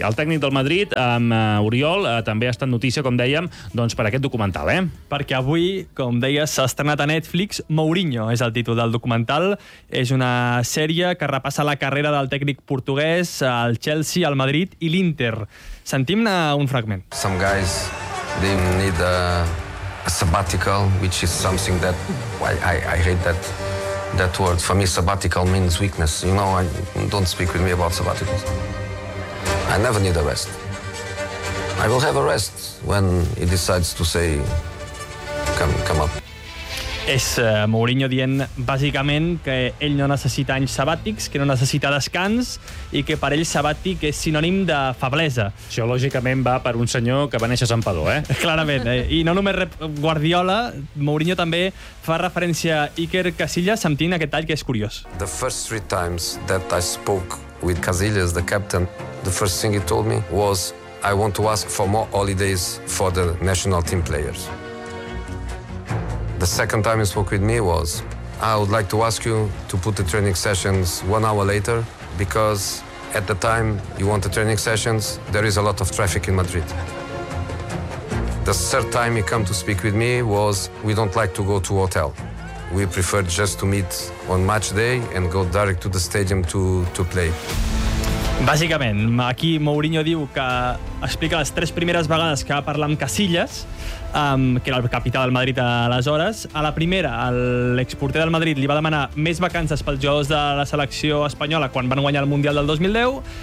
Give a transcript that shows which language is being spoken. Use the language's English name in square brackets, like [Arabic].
[Catalan] El tècnic del Madrid, amb Oriol, també ha estat notícia, com dèiem, doncs, per aquest documental, eh? Perquè avui, com deies, s'ha estrenat a Netflix Mourinho, és el títol del documental. És una sèrie que repassa la carrera del tècnic portuguès al Chelsea, al Madrid i l'Inter. Sentim-ne un fragment. [English] Some guys, they need a sabbatical, which is something that I hate that word. For me, sabbatical means weakness. You know, don't speak with me about sabbaticals. I never need a rest. I will have a rest when he decides to say come up. [Catalan] És Mourinho dient, bàsicament, que ell no necessita anys sabàtics, que no necessita descans i que per ell sabàtic és sinònim de feblesa. Això, lògicament, va per un senyor que va néixer a Sant Padó, eh? Clarament. I no només Guardiola, Mourinho també fa referència a Iker Casillas, sentint aquest tall que és curiós. [English] The first three times that I spoke with Casillas, the captain, the first thing he told me was I want to ask for more holidays for the national team players. The second time he spoke with me was, I would like to ask you to put the training sessions 1 hour later, because at the time you want the training sessions, there is a lot of traffic in Madrid. The third time he came to speak with me was, we don't like to go to a hotel. We prefer just to meet on match day and go direct to the stadium to play. [Catalan] Bàsicament, aquí Mourinho diu que explica les tres primeres vegades que va parlar amb Casillas, que era el capità del Madrid aleshores. A la primera, l'exporter del Madrid li va demanar més vacances pels jugadors de la selecció espanyola quan van guanyar el Mundial del 2010.